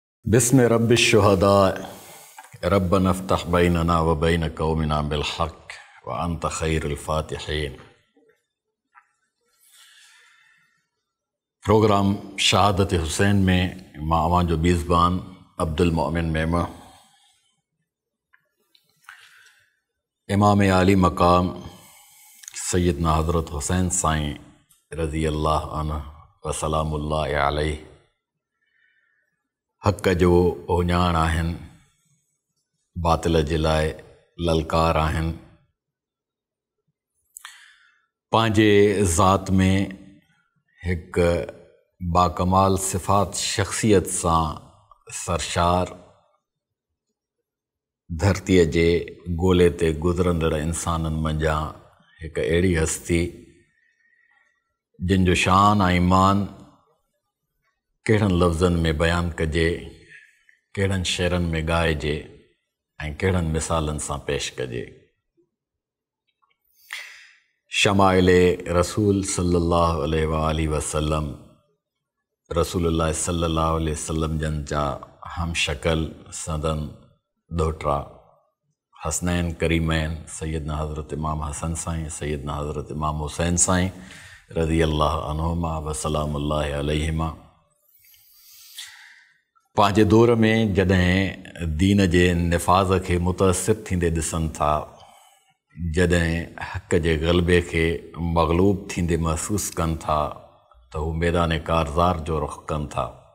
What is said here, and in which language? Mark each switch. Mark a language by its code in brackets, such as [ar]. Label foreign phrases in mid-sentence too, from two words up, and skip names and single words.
[ar] بسم رب الشهداء ربنا افتح بيننا وبين قومنا بالحق وأنت خير الفاتحين. [sd] प्रोग्राम शहादत हुसैन में मां अवां जो मेज़बान अब्दुल मोमिन मेमा, इमाम आली मकाम सैयदना हज़रत हुसैन साईं [ar] رضي الله عنه وسلام الله عليه [sd] हक़ जो ओञाण आहिनि, बातिल जे लाइ ललकार आहिनि। पंहिंजे ज़ात में हिकु बाकमाल सिफ़ात शख़्सियत सां सरशार, धरतीअ जे ॻोल्हे ते गुज़रंदड़ इंसाननि मंझां हिकु अहिड़ी हस्ती जिन जो शान ऐं ईमान कहिड़नि लफ़्ज़नि में बयानु कजे, कहिड़नि शेरनि में ॻाइजे ऐं कहिड़नि मिसालनि सां पेश कजे। शमाइले रसूल [ar] صلى الله عليه وسلم, [sd] रसूलुल्लाह [ar] صلى الله عليه وسلم [sd] जन जा हम शक्ल सदन दोहटरा हसनैन करीमैन सैयदना हज़रत इमाम हसन साईं, सैयदना हज़रत इमाम हुसैन साईं [ar] رضي الله عنهما وسلام الله عليهما, [sd] पंहिंजे दौर में जॾहिं दीन जे निफ़ाज़ खे मुतअसिर थींदे ॾिसनि था, जॾहिं हक़ जे ग़लबे खे मग़लूब थींदे महसूस कनि था, त हू मैदान कारज़ार जो रुख़ कनि था।